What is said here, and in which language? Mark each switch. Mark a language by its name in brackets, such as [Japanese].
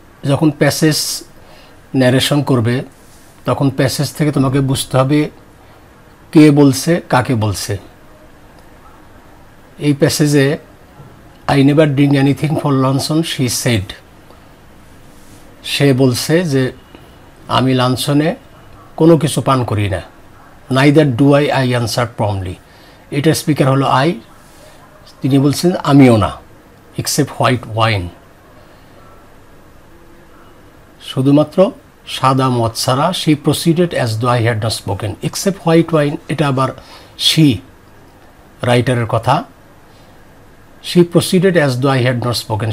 [Bangla] যখন passage narration করবে তখন প্যাসেজ থেকে তোমাকে বুঝতে হবে কে বলছে কাকে বলছে। এই প্যাসেজে [English] I never drink anything for luncheon, she said. [Bangla] সে বলছে যে আমি লাঞ্ছনে কোনো কিছু পান করি না। [English] Neither do I, I answered promptly. [Bangla] এটার স্পিকার হলো I, তিনি বলছেন আমিও না, [English] except white wine. [Bangla] শুধুমাত্র সাদা মদ ছাড়া। [English] She proceeded as though I had not spoken. Except white wine, [Bangla] এটা আবার she, রাইটারের কথা। [English] She proceeded as though I had not spoken.